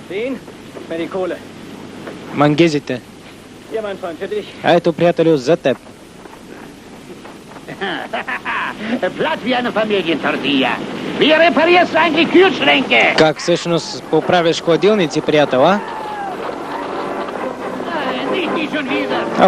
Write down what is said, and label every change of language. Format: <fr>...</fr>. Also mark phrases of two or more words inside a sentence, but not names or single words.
<bg>Мангизите. Ето, приятелю, за теб.</bg> <de>Platt wie eine Familientortilla. Wie reparierst du eigentlich Kühlschränke?</de> <bg>Как всъщност поправяш хладилници, приятел, а?</bg> <de>Nicht die schon wieder.</de>